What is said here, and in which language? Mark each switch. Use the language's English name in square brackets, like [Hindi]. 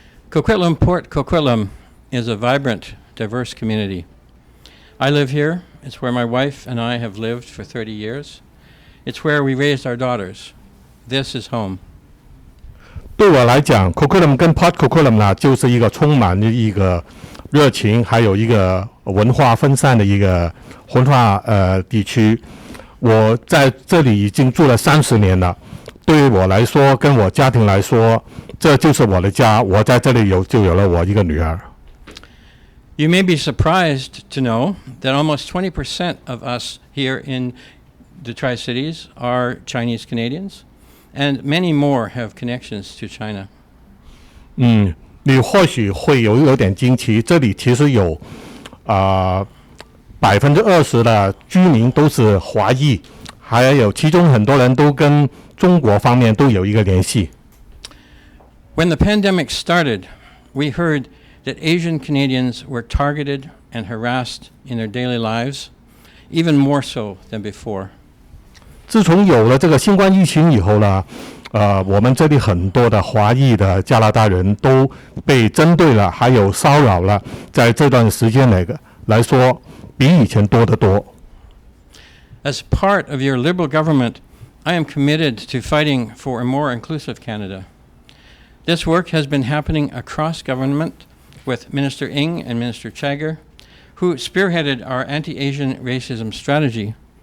[English] Coquitlam Port Coquitlam is a vibrant, diverse community. I live here. It's where my wife and I have lived for 30 years. It's where we raised our daughters. This is home. [Chinese] 对我来讲 Coquitlam 跟 Port Coquitlam 呢，就是一个充满一个热情，还有一个文化分散的一个文化地区。我在这里已经住了30年了。对于我来说，跟我家庭来说，这就是我的家。我在这里就有了我一个女儿。 [English] You may be surprised to know that almost 20% of us here in the Tri-Cities are Chinese Canadians, and many more have connections to China. [Chinese] 你或许会有点惊奇，这里其实有20%的居民都是华裔，还有其中很多人都跟中国方面都有一个联系。 [English] When the pandemic started, we heard that Asian Canadians were targeted and harassed in their daily lives, even more so than before. [Chinese] 自从有了这个新冠疫情以后呢，我们这里很多的华裔的加拿大人都被针对了，还有骚扰了，在这段时间来说，比以前多得多。 [English] As part of your Liberal government, I am committed to fighting for a more inclusive Canada. This work has been happening across government with Minister Ng and Minister Chagger, who spearheaded our anti-Asian racism strategy.